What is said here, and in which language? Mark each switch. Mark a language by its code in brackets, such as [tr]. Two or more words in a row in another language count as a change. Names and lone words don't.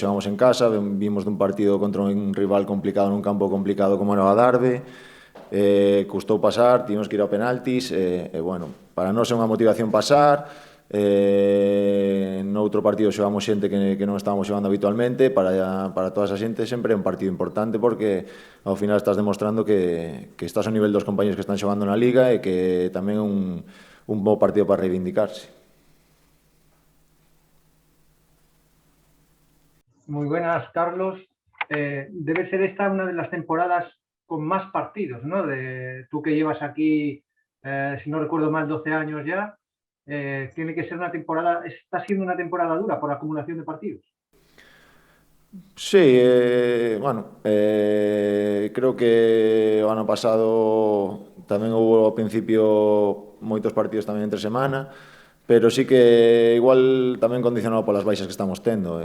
[gl] Xogamos en casa, vimos dun partido contra un rival complicado nun campo complicado como era o Adarve, custou pasar, tivemos que ir ao penaltis, bueno, para nós é unha motivación pasar. Noutro partido xogamos xente que non estábamos xogando habitualmente. Para toda esa xente sempre é un partido importante, porque ao final estás demostrando que estás ao nivel dos compañeros que están xogando na Liga, e que tamén é un bo partido para reivindicarse. [es] Muy buenas, Carlos. Debe ser esta una de las temporadas con más partidos, ¿no? Tú que llevas aquí, si no recuerdo mal, 12 años ya, tiene que ser una temporada, está siendo una temporada dura por acumulación de partidos. [gl] Sí, creo que o ano pasado tamén houve ao principio moitos partidos tamén entre semana, pero sí que igual tamén condicionado polas baixas que estamos tendo.